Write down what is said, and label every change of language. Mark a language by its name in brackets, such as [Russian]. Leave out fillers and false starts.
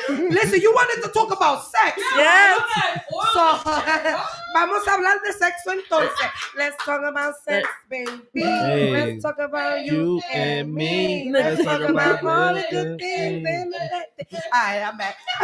[English] Listen, you wanted to talk about sex. Yes. [Spanish] So, vamos a hablar de sexo entonces. [English] Let's talk about sex, baby. Hey, let's talk about you and me. Let's talk about all the good things. All right, I'm back.